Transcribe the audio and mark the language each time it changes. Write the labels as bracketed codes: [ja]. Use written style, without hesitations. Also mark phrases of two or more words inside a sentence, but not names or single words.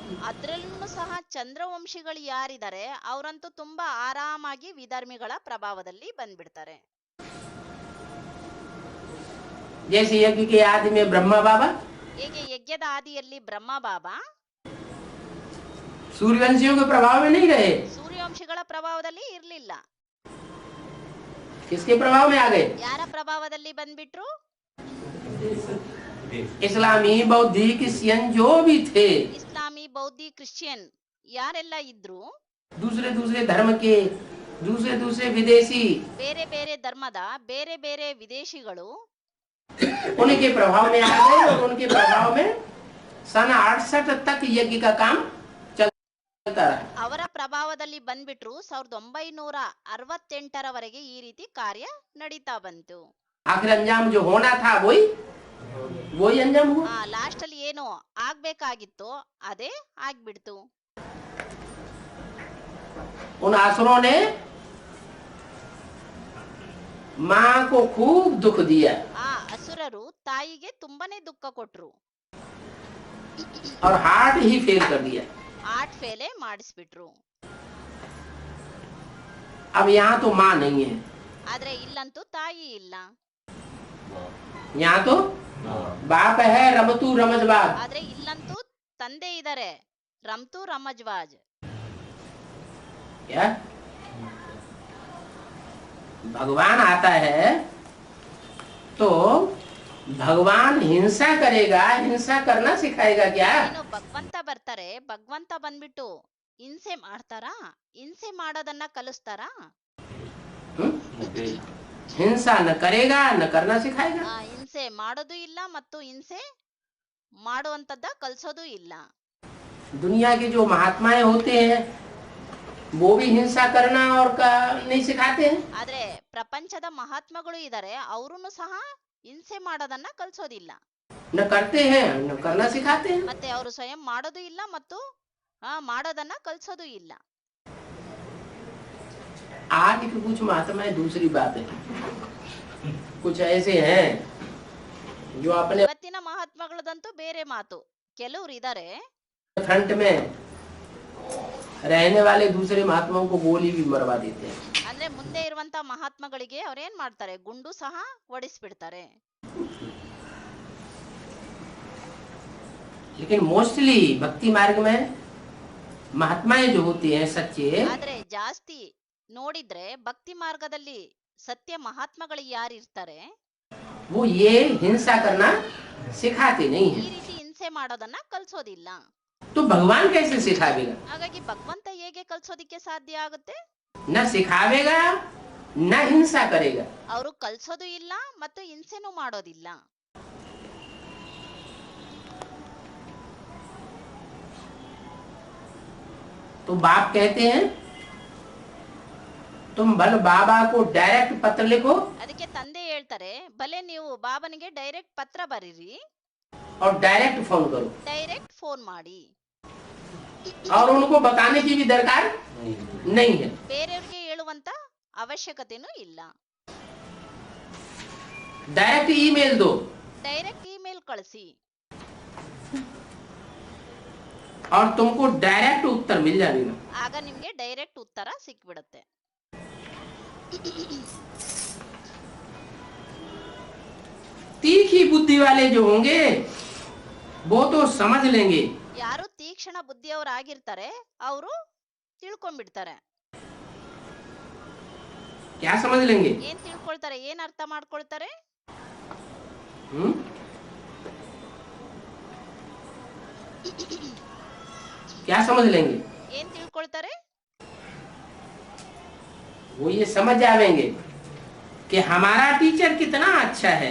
[kn] ಅದ್ರಲ್ಲೂ ಸಹ ಚಂದ್ರವಂಶಿಗಳು ಯಾರಿದ್ದಾರೆ ಅವರಂತೂ ತುಂಬಾ ಆರಾಮಾಗಿ ವಿಧರ್ಮಿಗಳ ಪ್ರಭಾವದಲ್ಲಿ ಬಂದ್ಬಿಡ್ತಾರೆ. [hi] जैसे यज्ञ के आदि में ब्रह्मा बाबा, [kn] ಹೇಗೆ ಯಜ್ಞದ ಆದಿಯಲ್ಲಿ ಬ್ರಹ್ಮ ಬಾಬಾ [hi] सूर्यवंशियों के प्रभाव में नहीं रहे। [kn] ಸೂರ್ಯವಂಶಿಗಳ ಪ್ರಭಾವದಲ್ಲಿ ಇರ್ಲಿಲ್ಲ. [hi] किसके प्रभाव में आ गए? [kn] ಯಾರ ಪ್ರಭಾವದಲ್ಲಿ ಬಂದ್ಬಿಟ್ರು? [hi] इस्लामी बौद्धिक क्रिश्चियन जो भी थे, [kn] ಇಸ್ಲಾಮಿ ಬೌದ್ಧಿ ಕ್ರಿಶ್ಚಿಯನ್ ಯಾರೆಲ್ಲ ಇದ್ರು, [hi] दूसरे दूसरे धर्म के दूसरे विदेशी, [kn] ಬೇರೆ ಬೇರೆ ಧರ್ಮದ ಬೇರೆ ಬೇರೆ ವಿದೇಶಿಗಳು [hi] उनके प्रभाव में आ गए और उनके प्रभाव में सन 68 तक यज्ञ का काम चलता चलता रहा। [kn] ಅವರ ಪ್ರಭಾವದಲ್ಲಿ ಬಂದ್ಬಿಟ್ರು 1968ರವರೆಗೆ ಈ ರೀತಿ ಕಾರ್ಯ ನಡೀತಾ ಬಂತು. [hi] आखिर अंजाम जो होना था वही अंजाम हुआ। [kn] ಲಾಸ್ಟ್ ಅಲ್ಲಿ ಏನು ಆಗ್ಬೇಕಾಗಿತ್ತು ಅದೇ ಆಗ್ಬಿಡ್ತು. [hi] उन असुरों ने माँ को खूब दुख दिया [kn] ಆ ಅಸುರರು ತಾಯಿಗೆ ತುಂಬಾನೇ ದುಃಖ ಕೊಟ್ರು, [hi] और हार्ट ही फेल कर दिया। [en] heart fail [kn] ಮಾಡಿಸ್ಬಿಟ್ರು. [hi] अब यहाँ तो माँ नहीं है, [kn] ಆದ್ರೆ ಇಲ್ಲಂತೂ ತಾಯಿ ಇಲ್ಲ, [hi] यहाँ तो बाप है रमतू रमजबाज। [kn] ಆದ್ರೆ ಇಲ್ಲಂತೂ ತಂದೆ ಇದ್ದಾರೆ, ರಮ್ತು ರಮಜ್ವಾಜ್. [hi] क्या भगवान आता है तो भगवान हिंसा करेगा, हिंसा करना सिखाएगा क्या? [kn] ಏನು ಭಗವಂತ ಬರ್ತಾರೆ, ಭಗವಂತ ಬಂದ್ಬಿಟ್ಟು ಹಿಂಸೆ ಮಾಡ್ತಾರಾ, ಹಿಂಸೆ ಮಾಡೋದನ್ನ ಕಲಿಸ್ತಾರಾ? [hi] हिंसा न करेगा न करना सिखाएगा। [kn] ಹಿಂಸೆ ಮಾಡೋದು ಇಲ್ಲ ಮತ್ತು ಹಿಂಸೆ ಮಾಡುವಂತದ್ದ ಕಲ್ಸೋದು ಇಲ್ಲ. [hi] दुनिया के जो महात्माएं होते हैं वो भी हिंसा करना और नहीं सिखाते हैं। [kn] ಆದ್ರೆ ಪ್ರಪಂಚದ ಮಹಾತ್ಮಗಳು ಇದ್ದಾರೆ, ಅವರನ್ನು ಸಹ ಹಿಂಸೆ ಮಾಡೋದನ್ನ ಕಲ್ಸೋದಿಲ್ಲ, [hi] न करते हैं न करना सिखाते हैं। [kn] ಮತ್ತೆ ಅವರು ಸ್ವಯಂ ಮಾಡೋದು ಇಲ್ಲ ಮತ್ತು ಮಾಡೋದನ್ನ ಕಲ್ಸೋದು ಇಲ್ಲ. [hi] आज की कुछ महात्माएं दूसरी बात है, कुछ ऐसे हैं जो अपने [kn] ಇವತ್ತಿನ ಮಹಾತ್ಮಗಳದಂತೂ ಬೇರೆ ಮಾತು. ಕೆಲವ್ರು ಇದ್ದಾರೆ [hi] फ्रंट में रहने वाले दूसरे महात्माओं को गोली भी मरवा देते हैं। [kn] ಅಂದ್ರೆ ಮುಂದೆ ಇರುವಂತ ಮಹಾತ್ಮಗಳಿಗೆ ಅವ್ರೇನ್ ಮಾಡ್ತಾರೆ, ಗುಂಡು ಸಹ ಹೊಡಿಸ್ಬಿಡ್ತಾರೆ. [hi] लेकिन मोस्टली भक्ति मार्ग में महात्माएं जो होती हैं सच्चे, [kn] ಆದ್ರೆ ಜಾಸ್ತಿ ನೋಡಿದ್ರೆ ಭಕ್ತಿ ಮಾರ್ಗದಲ್ಲಿ ಸತ್ಯ ಮಹಾತ್ಮಗಳು ಯಾರು ಇರ್ತಾರೆ, [hi] वो ये हिंसा करना सिखाते नहीं [kn] ಈ [hi] हैं। [kn] ರೀತಿ ಹಿಂಸೆ ಮಾಡೋದನ್ನ ಕಲ್ಸೋದಿಲ್ಲ. [hi] तो भगवान कैसे सिखावेगा? [kn] ಹಾಗಾಗಿ ಭಗವಂತ ಹೇಗೆ ಕಲ್ಸೋದಿಕ್ಕೆ ಸಾಧ್ಯ ಆಗುತ್ತೆ? [hi] न सिखावेगा न हिंसा करेगा। [kn] ಅವರು ಕಲ್ಸೋದು ಇಲ್ಲ ಮತ್ತು ಹಿಂಸೆನೂ ಮಾಡೋದಿಲ್ಲ. [hi] तो बाप कहते हैं तुम भल बाबा को डायरेक्ट पत्र लिखो [kn] ಅದಕ್ಕೆ ತಂದೆ ಹೇಳ್ತಾರೆ, ಭಲೆ ನೀವು ಬಾಬನಿಗೆ ಡೈರೆಕ್ಟ್ ಪತ್ರ ಬರೀರಿ, [hi] और डायरेक्ट फोन करो, [kn] ಡೈರೆಕ್ಟ್ ಫೋನ್ ಮಾಡಿ. [hi] और उनको बताने की भी दरकार नहीं है। [kn] ಬೇರೆಯವ್ರಿಗೆ ಹೇಳುವಂತ ಅವಶ್ಯಕತೆನೂ ಇಲ್ಲ, [hi] डायरेक्ट ईमेल दो [kn] ಡೈರೆಕ್ಟ್ ಇಮೇಲ್ ಕಳಿಸಿ, [hi] और तुमको डायरेक्ट उत्तर मिल जाएगा। [kn] ಆಗ ನಿಮ್ಗೆ ಡೈರೆಕ್ಟ್ ಉತ್ತರ ಸಿಕ್ಬಿಡುತ್ತೆ. [hi] तीखी बुद्धि वाले जो होंगे वो तो समझ लेंगे। [kn] ಯಾರು ತೀಕ್ಷ್ಣ ಬುದ್ಧಿಯವರಾಗಿರ್ತಾರೆ ಅವರು ತಿಳ್ಕೊಂಡ್ಬಿಡ್ತಾರೆ. [hi] क्या समझ लेंगे? [kn] ಏನ್ ತಿಳ್ಕೊಳ್ತಾರೆ, ಏನ್ ಅರ್ಥ ಮಾಡ್ಕೊಳ್ತಾರೆ? [hi] क्या समझ लेंगे? [kn] ಏನ್ ತಿಳ್ಕೊಳ್ತಾರೆ? [hi] वो ये समझ जाएंगे कि हमारा टीचर कितना अच्छा है,